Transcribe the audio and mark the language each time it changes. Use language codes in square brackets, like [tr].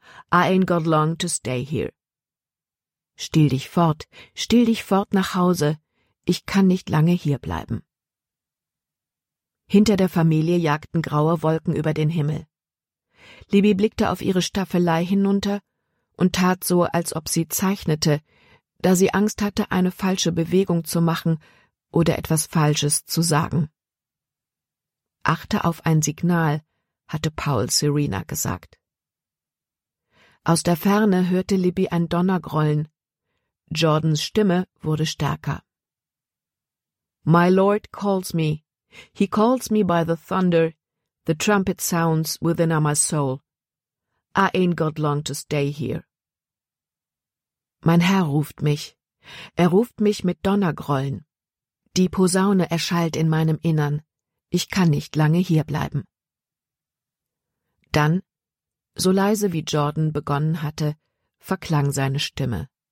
[en] I ain't got long to stay here. [de] Stiehl dich fort nach Hause. Ich kann nicht lange hier bleiben. Hinter der Familie jagten graue Wolken über den Himmel. Libby blickte auf ihre Staffelei hinunter und tat so, als ob sie zeichnete, da sie Angst hatte, eine falsche Bewegung zu machen oder etwas Falsches zu sagen. Achte auf ein Signal, hatte Paul Serena gesagt. Aus der Ferne hörte Libby ein Donnergrollen. Jordans Stimme wurde stärker. [en] My Lord calls me. He calls me by the thunder. The trumpet sounds within my soul. I ain't got long to stay here. [de] Mein Herr ruft mich. Er ruft mich mit Donnergrollen. Die Posaune erschallt in meinem Innern. Ich kann nicht lange hier bleiben. Dann, so leise wie Jordan begonnen hatte, verklang seine Stimme.